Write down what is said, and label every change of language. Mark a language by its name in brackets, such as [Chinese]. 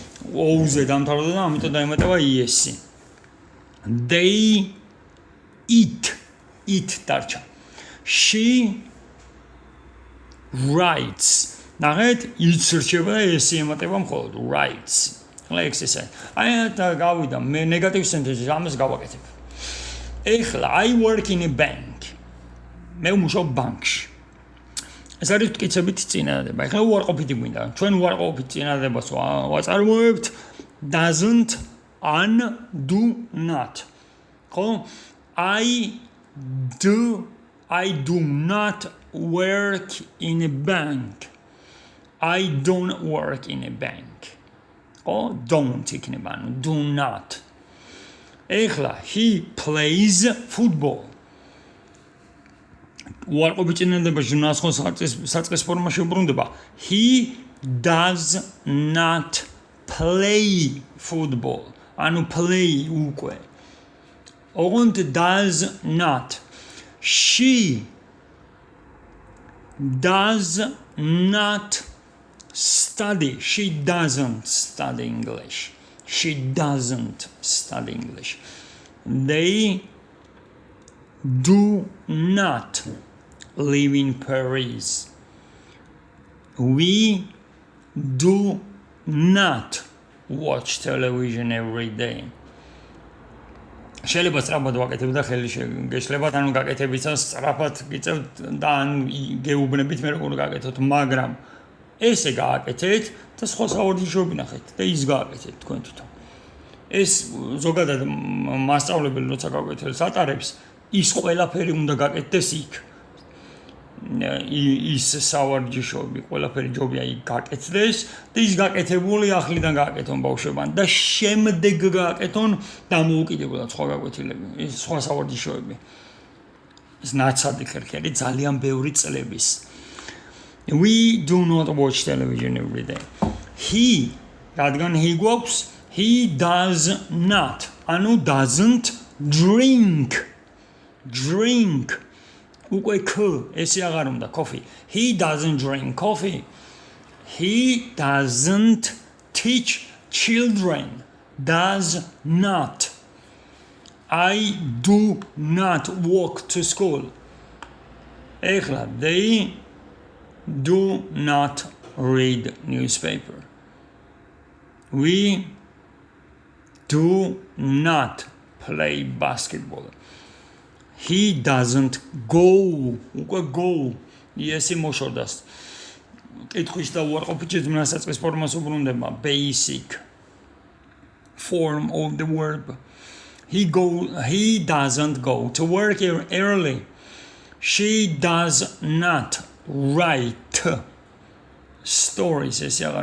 [Georgian] O-ზე დამთავრდა და ამიტომ დაემატება es. [English] They eat. [Georgian] Eat დარჩა. [English] She writes. [Georgian] ნახეთ, იცრჩება და ეს ემატება მხოლოდ writes. ხლა exercise. აი და გავიდა მე ნეგატივ სენტენსში ამას გავაკეთებ. [English] ეხლა I work in a bank. [Georgian] მე ვმუშაობ ბანკში. ეს არის მტკიცებითი წინადადება. ეხლა უარყოფითი გვინდა. ჩვენ უარყოფითი წინადადებას ვაწარმოებთ doesn't, an, do not. [English] ხო? I do not work in a bank. I don't work in a bank. Oh, don't იქნება, do not. ეხლა he plays football. [Georgian] უარყოფითი წინადადებაში ნასხოს საწყის ფორმაში უბრუნდება. [English] He does not play football. [Georgian] ანუ play უკვე. [English] ოღონდ does not. She does not study. She doesn't study English. She doesn't study English. They do not live in Paris. We do not watch television every day. [Georgian] შეიძლება სწრაფად ვაკეთებ და ხელი შეგეშლებათ, ანუ გაკეთებიცას სწრაფად გიწევთ და ან გეუბნებით მე როგორ გაკეთოთ, მაგრამ ესე გააკეთეთ და სხვა საურჯიშოები ნახეთ და ის გააკეთეთ თქვენ თვითონ. ეს ზოგადად მასწავლებელი როცა გააკეთებს ატარებს, ის ყველაფერი უნდა გაკეთდეს იქ. ის საურჯიშოები ყველაფერი ჯობია იქ გაკეთდეს და ის გაკეთებული ახლიდან გააკეთონ ბავშვებთან და შემდეგ გააკეთონ დამოუკიდებლად სხვა გაკვეთილები, ის სხვა საურჯიშოები. ეს ნაცადი ხერხი არის ძალიან ბევრი წლების. [English] We do not watch television every day. He, რადგან he გვაქვს, he does not, ანუ doesn't drink. Drink. [Georgian] უკვე k, ესე აღარ უნდა, coffee. [English] He doesn't drink coffee. He doesn't teach children does not. I do not walk to school. They do not read newspaper. We do not play basketball. He doesn't go. Go. Yes, emotions. [Georgian] კითხვის და უარყოფითი ზმნასაწყის ფორმას უბრუნდება [English] basic form of the verb. He doesn't go to work early. She does not write stories.